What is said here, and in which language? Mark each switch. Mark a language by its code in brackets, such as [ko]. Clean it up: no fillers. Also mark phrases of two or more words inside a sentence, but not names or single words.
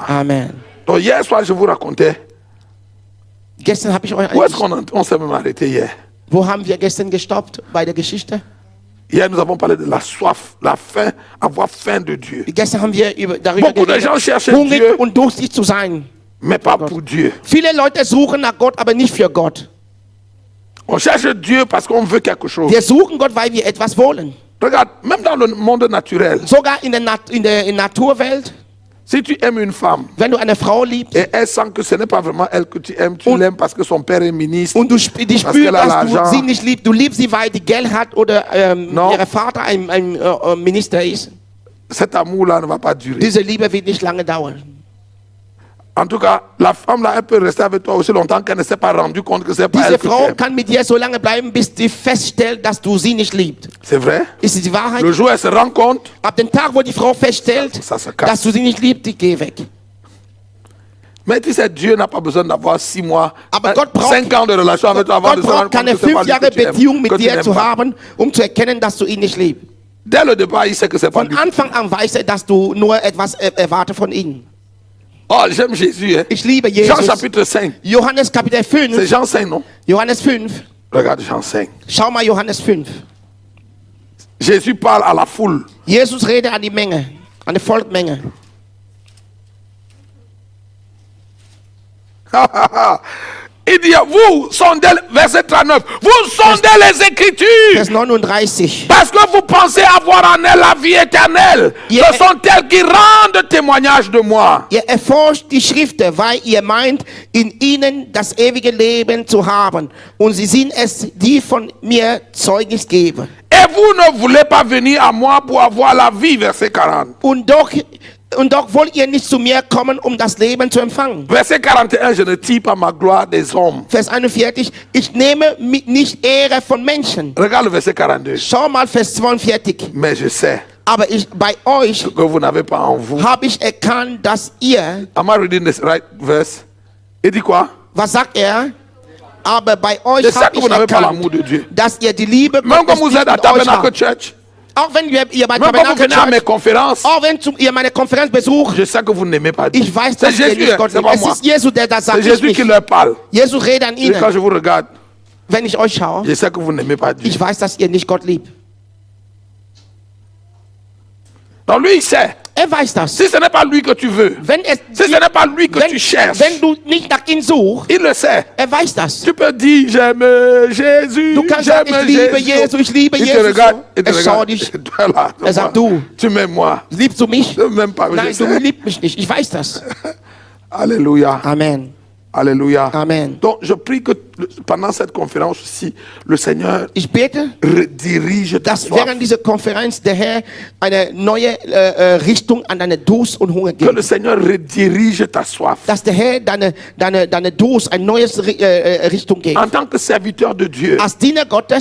[fr] Amen. Donc hier soir, je vous racontais, [de] Gestern habe ich euch [fr] où est-ce qu'on s'est même arrêté hier? [de] Wo haben wir gestern gestoppt bei der Geschichte? [fr] Hier, nous avons parlé de la soif, la faim, avoir faim de Dieu. [de] Gestern haben wir darüber [fr] Beaucoup de gens cherchen [de] hungrig [fr] Dieu, [de] und durstig zu sein. [fr] mais pas pour Dieu. [de] Viele Leute suchen nach Gott, aber nicht für Gott. [fr] On cherche Dieu parce qu'on veut quelque chose. [de] Wir suchen Gott, weil wir etwas wollen. [fr] Regarde, même dans le monde naturel, [de] Sogar in der Naturwelt, [fr] si tu aimes une femme [de] wenn du eine Frau liebst [fr] et elle sent que ce n'est pas vraiment elle que tu aimes, tu l'aimes parce que son père est ministre, [de] und die spürst, [fr] Parce qu'elle a [de] dass du [fr] l'argent. [de] sie nicht liebst, du liebst sie, weil die Geld hat oder [fr] Non. [de] ihr Vater ein Minister ist. [fr] cet amour-là ne va pas durer. [de] Diese Liebe wird nicht lange dauern. [fr] En tout cas, la femme là, elle peut rester avec toi aussi longtemps qu'elle ne s'est pas rendue compte que c'est pas [de] Diese [fr] elle que tu [de] Frau [fr] aimes. [de] kann mit dir so lange bleiben, bis sie feststellt, dass du sie nicht liebst. [fr] C'est vrai? [de] Ist es die Wahrheit? [fr] Le jour où elle se rend compte, [de] Ab dem Tag, wo die Frau feststellt, [fr] Ça se casse. [de] dass du sie nicht liebst, die geh weg. [fr] mais tu sais, Dieu n'a pas besoin d'avoir 6 mois, [de] Aber Gott braucht- [fr] 5 ans de relation avec toi avant [de] Gott [fr] de se rendre [de] braucht [fr] compte [de] keine [fr] que c'est pas [de] 5 [fr] lui [de] Jahre [fr] que tu aimes, [de] Beziehung mit [fr] que tu [de] dir [fr] n'aimes [de] zu [fr] pas. [de] haben, um zu erkennen, dass du ihn nicht liebst. [fr] Dès le départ, il sait que c'est pas [de] Von [fr] lui. [de] Anfang an weiß er, dass du nur etwas erwarte von ihm. [fr] Oh, j'aime Jésus. Hein? [de] Ich liebe [fr] Jean [de] Jesus. [fr] chapitre 5. [de] Johannes Kapitel [fr] C'est [de] 5. [fr] Jean 5, non? [de] Johannes 5. [fr] Regarde Jean 5. [de] Schau mal Johannes 5. [fr] Jésus parle à la foule. [de] Jesus redet an die Menge, an die Volksmenge. [fr] Il dit, vous sondez, verset 39, vous sondez les Écritures. [de] Vers 39. [fr] Parce que vous pensez avoir en elle la vie éternelle. Yeah. Ce sont elles qui rendent témoignage de moi. [de] Ihr erforscht die Schriften, weil ihr meint, in ihnen das ewige Leben zu haben. Und sie sind es, die von mir Zeugnis geben. [fr] Et vous ne voulez pas venir à moi pour avoir la vie, verset 40. [de] Und doch wollt ihr nicht zu mir kommen, um das Leben zu empfangen. [fr] Verset 41, je ne tire pas ma gloire des hommes. [de] Vers 41, ich nehme nicht Ehre von Menschen. [fr] Regarde le verset 42. [de] Schau mal Vers 42. [fr] Mais je sais [de] Aber bei euch [fr] que vous n'avez pas en vous. [de] habe ich erkannt, dass ihr, [en] Am I reading this right verse? [fr] Il dit quoi? [de] was sagt er? Aber bei euch [fr] Je sais [de] habe [fr] que [de] ich [fr] vous n'avez pas l'amour [de] erkannt, [fr] de Dieu. [de] dass ihr die Liebe [fr] Même quand [de] Gottes [fr] vous [de] nicht [fr] êtes à [de] in euch [fr] Tabernacle [de] habt. [fr] Church, [de] Auch wenn ihr bei [fr] même quand vous [de] Tabernacle [fr] venez à mes [de] Church, [fr] conférences, [de] auch wenn ihr meine Konferenz besucht, [fr] je sais que vous n'aimez pas Dieu. [de] ich weiß, [fr] C'est [de] dass ihr [fr] Jésus, [de] nicht [fr] hein, [de] Gott [fr] c'est [de] liebt. [fr] pas [de] Es [fr] moi. [de] ist Jesus, der das sagt. [fr] C'est [de] Ich [fr] Jésus qui [de] nicht. [fr] leur parle. [de] Jesus redet an [fr] Et quand [de] ihnen. [fr] je vous regarde, [de] Wenn ich euch schaue, [fr] je sais que vous n'aimez pas Dieu. [de] ich weiß, dass ihr nicht Gott liebt. [fr] Donc lui, il sait. [de] Er weiß das. [fr] Si ce n'est pas lui que tu veux, si ce n'est pas lui que tu cherches, [de] wenn du nicht nach ihm suchst, [fr] il le sait. [de] er weiß das. [fr] Tu peux dire, j'aime Jésus, [de] Du kannst [fr] j'aime [de] sagen, ich liebe [fr] Jésus. [de] Jesus, ich liebe [fr] Il te [de] Jesus. [fr] regarde, il te [de] Er schaut [fr] regarde. [de] dich. [fr] Toi là, [de] Er sagt, [fr] toi, [de] du. [fr] tu m'aimes moi. [de] Liebst du mich? [fr] Je ne m'aime pas, mais [de] Nein, [fr] je [de] du [fr] sais. [de] liebst mich nicht. Ich weiß das. [fr] Alléluia. Amen. Alléluia. Amen. Donc, je prie que pendant cette conférence aussi, le Seigneur [de] Ich bete, [fr] redirige ta [de] dass [fr] soif. [de] während dieser Konferenz der Herr eine neue Richtung an deine Durst und Hunger [fr] Que le [de] gibt. [fr] Seigneur redirige ta soif. [de] Dass der Herr deine Durst, ein neues Richtung gibt. [fr] En tant que serviteur de Dieu, [de] Als Diener Gottes,